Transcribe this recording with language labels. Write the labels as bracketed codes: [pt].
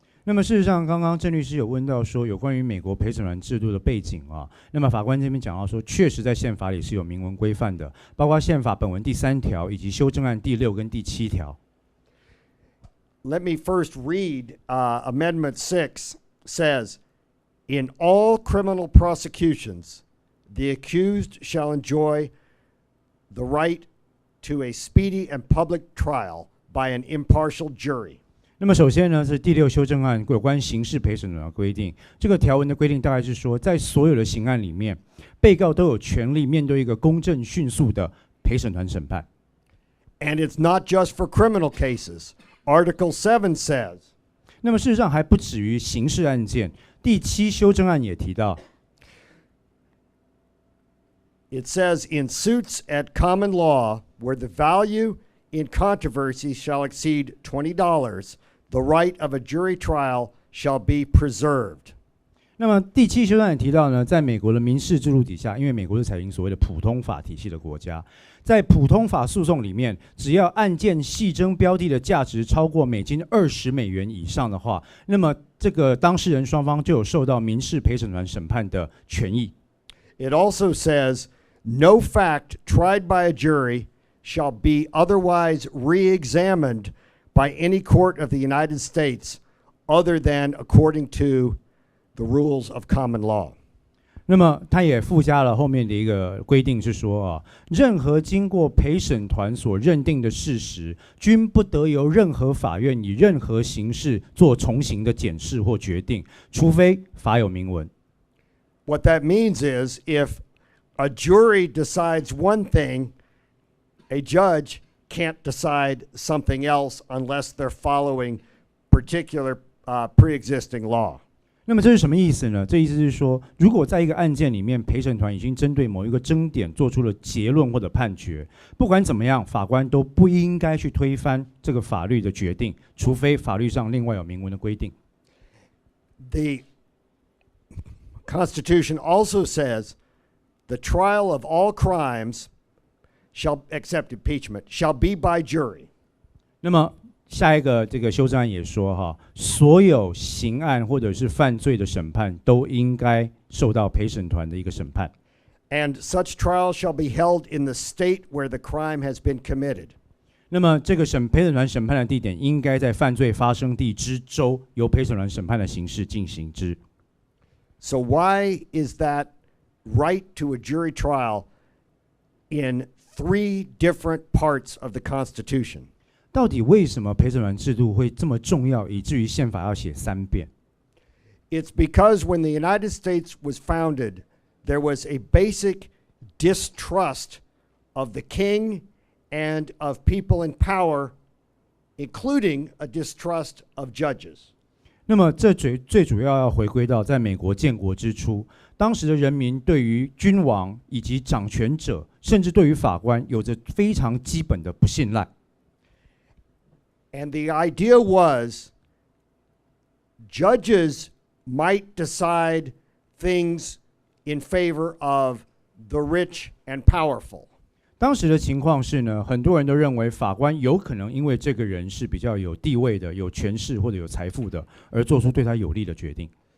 [zh] 那么事实上，刚刚郑律师有问到说有关于美国陪审团制度的背景啊。那么法官这边讲到说，确实在宪法里是有明文规范的，包括宪法本文第3条以及修正案第6跟第7条。 [en] Let me first read Amendment 6 says, in all criminal prosecutions, the accused shall enjoy the right to a speedy and public trial by an impartial jury. [zh] 那么首先呢，是第6修正案有关刑事陪审团的规定。这个条文的规定大概是说，在所有的刑案里面，被告都有权利面对一个公正迅速的陪审团审判。 [en] And it's not just for criminal cases. Article 7 says. [zh] 那么事实上还不止于刑事案件，第7修正案也提到。 [en] It says, in suits at common law, where the value in controversy shall exceed $20, the right of a jury trial shall be preserved. [zh] 那么第7修正案也提到呢，在美国的民事制度底下，因为美国是采用所谓的普通法体系的国家，在普通法诉讼里面，只要案件系争标的的价值超过$20以上的话，那么这个当事人双方就有受到民事陪审团审判的权益。 [en] It also says, no fact tried by a jury shall be otherwise re-examined by any court of the United States other than according to the rules of common law. [zh] 那么他也附加了后面的一个规定是说啊，任何经过陪审团所认定的事实，均不得由任何法院以任何形式做重刑的检视或决定，除非法有明文。 [en] What that means is if a jury decides one thing, a judge can't decide something else unless they're following particular pre-existing law. [zh] 那么这是什么意思呢？这意思是说，如果在一个案件里面，陪审团已经针对某一个争点做出了结论或者判决，不管怎么样，法官都不应该去推翻这个法律的决定，除非法律上另外有明文的规定。 [en] The Constitution also says the trial of all crimes shall, except impeachment, shall be by jury. [zh] 那么下一个这个修正案也说哈，所有刑案或者是犯罪的审判都应该受到陪审团的一个审判。 [en] And such trial shall be held in the state where the crime has been committed. [zh] 那么这个陪审团审判的地点应该在犯罪发生地之州，由陪审团审判的形式进行之。 [en] So why is that right to a jury trial in 3 different parts of the Constitution? [zh] 到底为什么陪审团制度会这么重要，以至于宪法要写3遍？ [en] It's because when the United States was founded, there was a basic distrust of the king and of people in power, including a distrust of judges. [zh] 那么这最主要回归到在美国建国之初，当时的人民对于君王以及掌权者，甚至对于法官，有着非常基本的不信赖。 [en] And the idea was judges might decide things in favor of the rich and powerful. [zh] 当时的情况是呢，很多人都认为法官有可能因为这个人是比较有地位的、有权势或者有财富的，而做出对他有利的决定。